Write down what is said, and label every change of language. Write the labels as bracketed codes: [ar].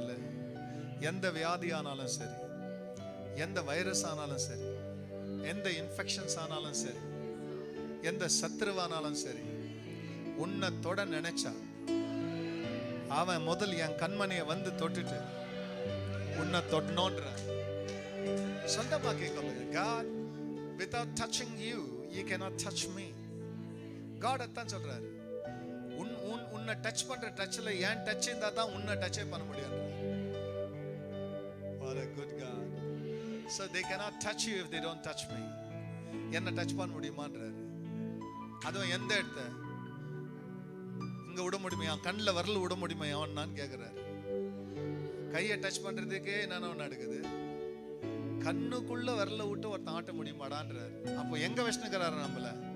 [ta] இல்லை, எந்த வியாதி ஆனாலும் சரி, எந்த வைரஸ் ஆனாலும் சரி, எந்த இன்ஃபெக்ஷன்ஸ் ஆனாலும் சரி, எந்த சத்துருவானாலும் சரி, உன்னை தொட நினைச்சா அவன் முதல் என் கண்மணியை வந்து தொட்டுட்டு உன்னை தொடணும்ன்ற சொந்தமா கேட்கல. [en] God, without touching you, you cannot touch me. [ta] God அதான் சொல்றாரு, உன்னை டச் பண்ற டச்ல ஏன் டச் இருந்தா தான் உன்னை டச்சே பண்ண முடியும். [en] What a good God. So they cannot touch you if they don't touch me. [ta] என்ன டச் பண்ண முடியுமான்றாரு. அதுவும் எந்த இடத்த இங்க விட முடியுமா, கண்ணில் வரல விட முடியுமா அவன் கேட்கிறாரு. கையை டச் பண்றதுக்கே என்னென்ன நடக்குது, கண்ணுக்குள்ள வரல விட்டு ஒருத்தன் ஆட்ட முடியுமாடான்றாரு. அப்போ எங்க வச்சுக்கிறாரு நம்மள?